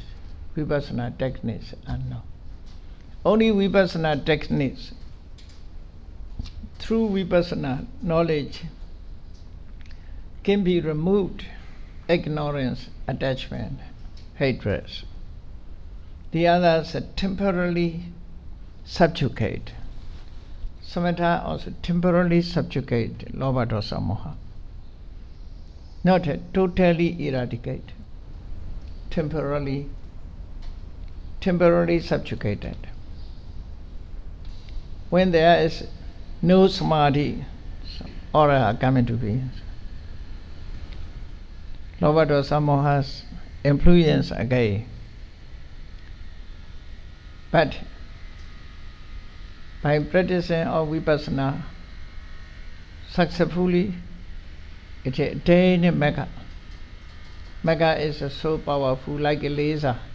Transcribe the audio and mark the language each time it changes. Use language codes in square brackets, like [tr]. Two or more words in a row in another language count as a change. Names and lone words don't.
[en] Vipassana techniques unknown. Only Vipassana techniques, through Vipassana knowledge, can be removed ignorance, attachment, hatred. The others are temporarily subjugate. Samatha also temporarily subjugate [pi] lobha dosa moha. [en] Not totally eradicate. Temporarily subjugated. When there is no samadhi, aura coming to be. [pi] Lobha dosa moha's [en] influence again. But by practicing of Vipassana successfully, it attains Magga. Magga is so powerful, like a laser.